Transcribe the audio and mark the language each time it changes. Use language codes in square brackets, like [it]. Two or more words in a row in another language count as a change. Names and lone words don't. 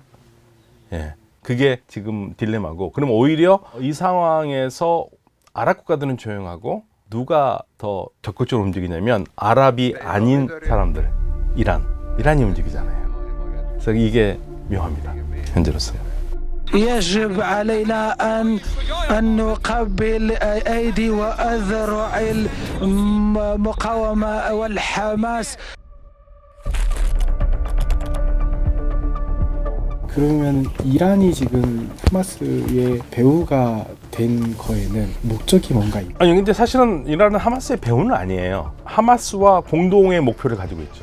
[ko] 예, 그게 지금 딜레마고, 그럼 오히려 이 상황에서 아랍 국가들은 조용하고 누가 더 적극적으로 움직이냐면 아랍이 아닌 사람들, 이란이 움직이잖아요. 그래서 이게 묘합니다, 현재로서는. [ar] يجب علينا أن نقبل أيدي وأذرع المقاومة والحماس. [ko] 그러면 이란이 지금 하마스의 배후가 된 거에는 목적이 뭔가 있나요? 아니, 근데 사실은 이란은 하마스의 배후는 아니에요. 하마스와 공동의 목표를 가지고 있죠.